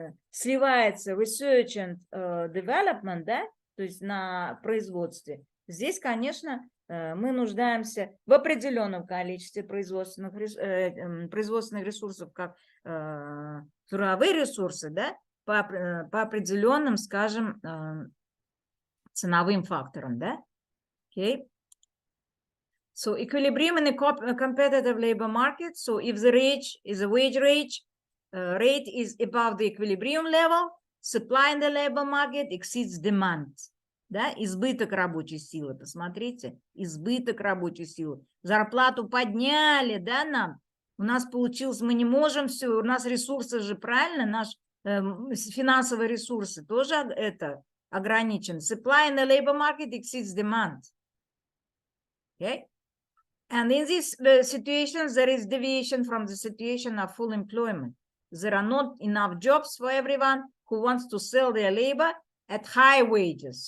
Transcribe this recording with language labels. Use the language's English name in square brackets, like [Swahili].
[Russian] сливается [English] research and development, [Russian] да, то есть на производстве, здесь, конечно, мы нуждаемся в определенном количестве производственных ресурсов, как трудовые ресурсы, да, по определенным, скажем, ценовым факторам, да. [English] Okay. So equilibrium in a competitive labor market. So if the wage rate is above the equilibrium level, supply in the labor market exceeds demand. [Russian] Да, избыток рабочей силы, посмотрите, избыток рабочей силы. Зарплату подняли, да, нам. У нас получилось, мы не можем все, у нас ресурсы же, правильно, наши финансовые ресурсы тоже это ограничен. [English] Supply in the labor market exceeds demand. Okay? And in these situations, there is deviation from the situation of full employment. There are not enough jobs for everyone who wants to sell their labor at high wages.